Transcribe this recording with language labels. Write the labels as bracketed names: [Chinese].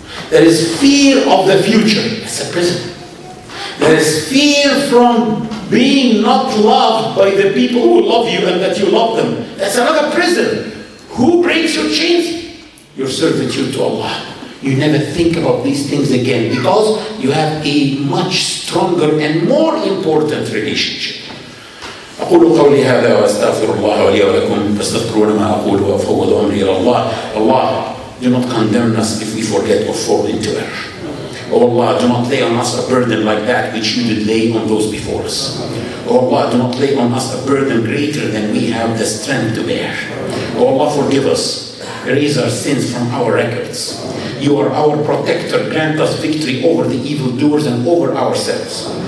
[English] There is fear of the future. That's a prison. There is fear from being not loved by the people who love you and that you love them. That's another prison. Who breaks your chains? Your servitude to Allah. You never think about these things again because you have a much stronger and more important relationship. [Arabic] أقول قولي هذا وأستغفر الله لي ولكم فاستغفرون ما أقول وأفوض أمري إلى الله. [English] Allah, do not condemn us if we forget or fall into error. Oh Allah, do not lay on us a burden like that which you did lay on those before us. Oh Allah, do not lay on us a burden greater than we have the strength to bear. Oh Allah, forgive us. Erase our sins from our records. You are our protector. Grant us victory over the evildoers and over ourselves.